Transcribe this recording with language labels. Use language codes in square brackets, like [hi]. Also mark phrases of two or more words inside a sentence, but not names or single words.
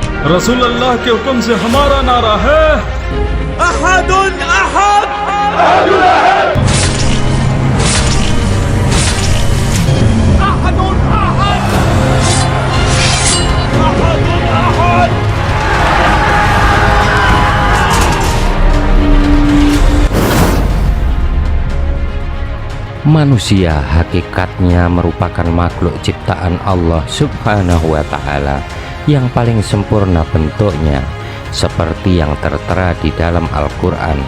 [hi] रसूल अल्लाह के हुक्म से हमारा नारा है [ar] أحدٌ أحد، أحدٌ أحد، أحدٌ أحد، أحدٌ أحد. [id] Manusia hakikatnya merupakan makhluk ciptaan Allah [ar] سبحانه وتعالى [id] yang paling sempurna bentuknya, seperti yang tertera di dalam Al-Quran.